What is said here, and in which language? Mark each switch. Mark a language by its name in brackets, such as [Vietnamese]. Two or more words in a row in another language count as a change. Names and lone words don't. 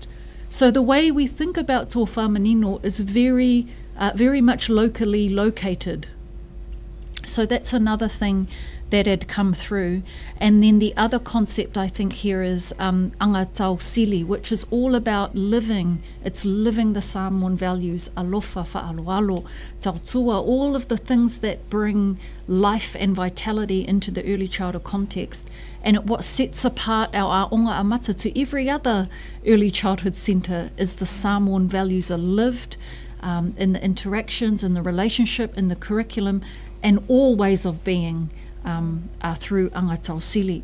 [English] So the way we think about [Māori] tō whamanino [English] is very much locally located. So that's another thing that had come through. And then the other concept I think here is Tagoilelagi-Leota, which is all about living. It's living the Samoan values, [Samoan] alofa, faalualo, tautua, [English] all of the things that bring life and vitality into the early childhood context. And what sets apart our Aoga Amata to every other early childhood centre is the Samoan values are lived in the interactions, in the relationship, in the curriculum, and all ways of being through Tagoilelagi-Leota.